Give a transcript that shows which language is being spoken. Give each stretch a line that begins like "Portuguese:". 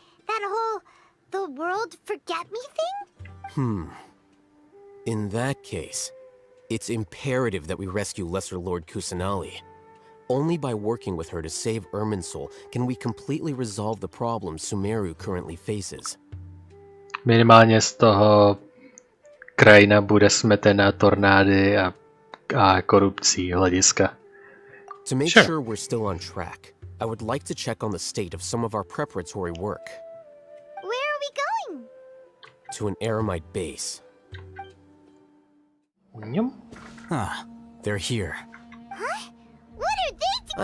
English: That whole the world forget me thing? In that case, it's imperative that we rescue Lesser Lord Kusanali. Only by working with her to save Irminsul can we completely resolve the problems Sumeru currently faces.
Czech: Minimálně z toho krajina bude smetena tornády a korupcí hlediska.
English: To make Sure. sure we're still on track, I would like to check on the state of some of our preparatory work. Where are we going? To an Aramite base. Yum. Ah, they're here. Huh? What are they doing?